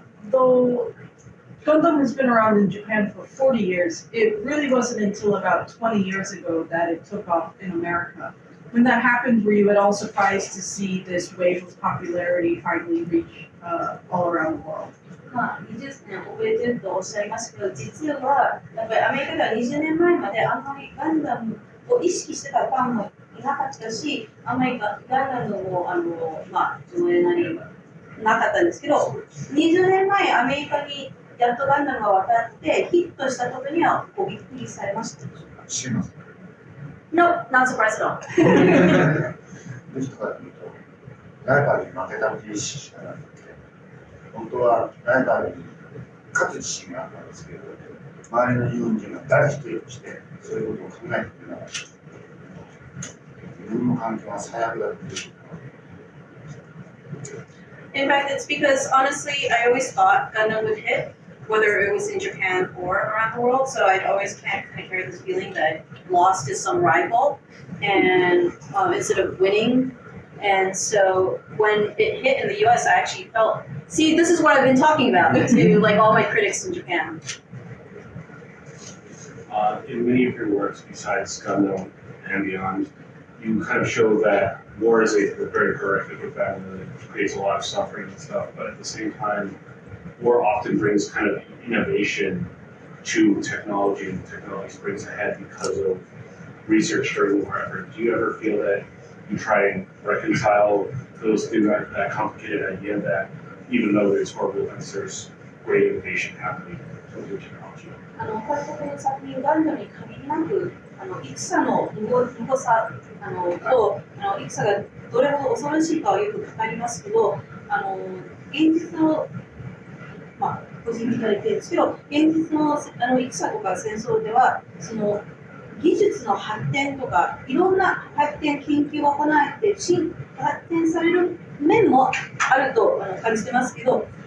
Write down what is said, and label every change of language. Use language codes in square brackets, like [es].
[en] Though Gundam has been around in Japan for 40 years, it really wasn't until about 20 years ago that it took off in America. When that happened, were you at all surprised to see this wave of popularity finally reach all around the world? [ja] まあ、20年遅れてるとおっしゃいますけど、実はやっぱりアメリカでは20年前まであんまりガンダムを意識してたファンもいなかったし、あんまりガンダムも上映なりなかったんですけど、20年前アメリカにやっとガンダムが渡ってヒットしたことにはこうびっくりされましたでしょうか？知ります。 [en] No, not surprised at all. [ja] どうしてかというと、ライバルに負けたという意識しかなくて、本当はライバルに勝つ自信があったんですけど、周りの日本人が誰一人としてそういうことを考えてくれなかった。自分の環境が最悪だっていう。 [en] In fact, it's because honestly, I always thought Gundam would hit, whether it was in Japan or around the world. So I'd always kind of carry this feeling that I lost to some rival, and instead of winning. And so when it hit in the U.S., I actually felt, see, this is what I've been talking about to like all my critics in Japan. In many of your works, besides Gundam and beyond, you kind of show that war is a very horrific event and it creates a lot of suffering and stuff, but at the same time, war often brings kind of innovation to technology, and technology springs ahead because of research during war effort. Do you ever feel that you try and reconcile those through that complicated idea that even though there's horrible events, there's great innovation happening with your technology? [ja] この作品ガンダムに限りなく戦のむごさと戦がどれほど恐ろしいかはよく語りますけど、現実の個人的な意見ですけど、現実の戦とか戦争ではその技術の発展とかいろんな発展研究が行われて発展される面もあると感じてますけど。